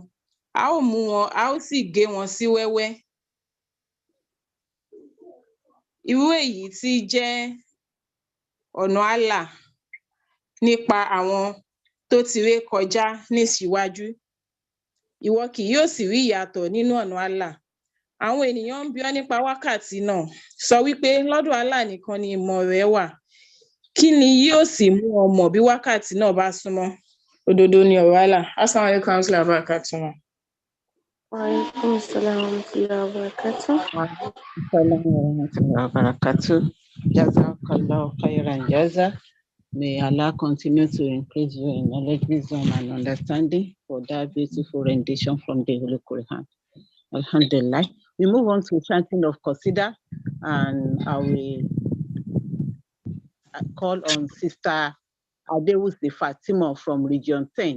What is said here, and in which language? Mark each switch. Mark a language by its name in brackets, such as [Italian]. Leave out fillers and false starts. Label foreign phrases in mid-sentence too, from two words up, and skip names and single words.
[Yoruba] A ó mú wọn, a ó sì gé wọn sí wẹ́wẹ́. Irú èyí tí jẹ́ ọ̀nà Allah nípa àwọn tó ti ré kọjá níṣíwájú. Ìwọ kì yóò sì rí ìyàtọ̀ nínú ọ̀nà Allah. Àwọn ènìyàn ń bi ọ́ nípa wákàtí náà. Sọ wípé lọ́dọ̀ Allah nìkan ni ìmọ̀ rẹ̀ wà. Kí ni yóò sì mú ọ mọ̀ bí wákàtí náà bá súnmọ́? Òdodo ni ọ̀rọ̀ Allah. [Arabic] السلام عليكم ورحمة الله وبركاته. وعليكم السلام ورحمة الله وبركاته. السلام ورحمة الله وبركاته. جزاك الله خيرا جزا. [English] May Allah continue to increase you in knowledge, wisdom, and understanding for that beautiful rendition from the Holy Quran. Alhamdulillah. We move on to chanting of Qasida, and I will call on Sister Adewusi Fatima from Region 10.